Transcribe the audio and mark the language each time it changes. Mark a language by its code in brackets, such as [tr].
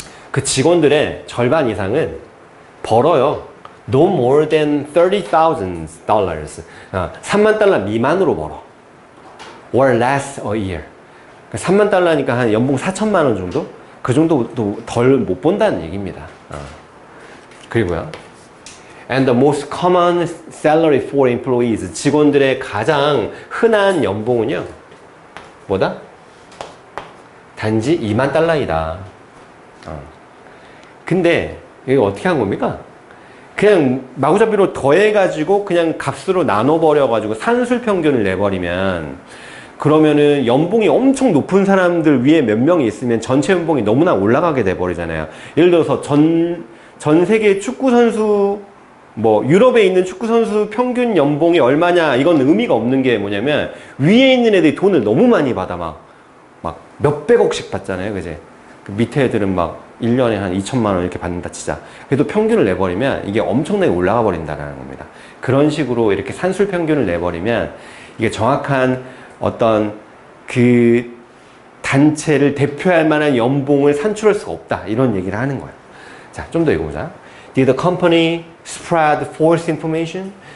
[ko] 그 직원들의 절반 이상은 벌어요. [en] No more than $30,000. [ko] 3만 달러 미만으로 벌어. [en] Or less a year. [ko] 3만 달러니까 한 연봉 4천만 원 정도? 그 정도도 덜 못 본다는 얘기입니다. 그리고요. [en] And the most common salary for employees. [ko] 직원들의 가장 흔한 연봉은요. 뭐다? 단지 2만 달러이다. 근데 이게 어떻게 한 겁니까? 그냥 마구잡이로 더해가지고 그냥 값으로 나눠버려가지고 산술 평균을 내버리면 그러면은 연봉이 엄청 높은 사람들 위에 몇 명이 있으면 전체 연봉이 너무나 올라가게 돼버리잖아요. 예를 들어서 전 세계 축구선수 뭐 유럽에 있는 축구선수 평균 연봉이 얼마냐 이건 의미가 없는 게 뭐냐면 위에 있는 애들이 돈을 너무 많이 받아 막 몇백억씩 받잖아요. 그제? 그 밑에 애들은 막 1년에 한 2천만 원 이렇게 받는다 치자. 그래도 평균을 내버리면 이게 엄청나게 올라가 버린다는 겁니다. 그런 식으로 이렇게 산술 평균을 내버리면 이게 정확한 어떤 그 단체를 대표할 만한 연봉을 산출할 수가 없다. 이런 얘기를 하는 거예요. 자, 좀 더 읽어보자. [en] Did the company spread false information?